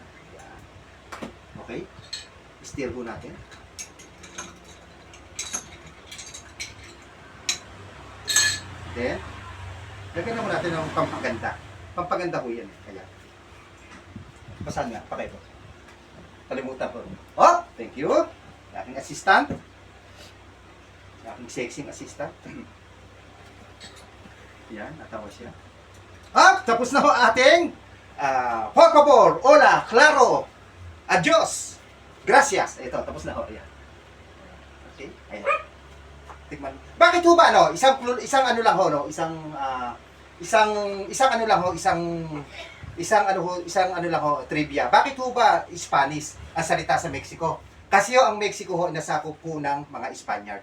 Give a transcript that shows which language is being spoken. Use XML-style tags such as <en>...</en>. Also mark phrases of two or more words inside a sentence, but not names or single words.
<tl>Ayan. Okay? Stir ho natin. Then, Lagyan naman natin ng pampaganda. Pampaganda ko yan. Kaya. Basahan nga, pakay po. Kalimutan ko.</tl> <en>Oh, thank you.</en> <tl>Aking assistant. Aking</tl> <en>sexy assistant.</en> <tl>Yan, natawa siya. Ah, tapos na ho ating</tl> <es>por favor, hola, claro, adios, gracias.</es> <tl>Ito, tapos na ho. Ayan. Okay, ayan. Tikman. Bakit ho ba, no? Isang ano lang ho, no? Isang ano lang ho, isang ano lang ho, trivia. Bakit ho ba Spanish ang salita sa Mexico? Kasi ho, ang Mexico ho, nasakop po ng mga Spaniard.</tl>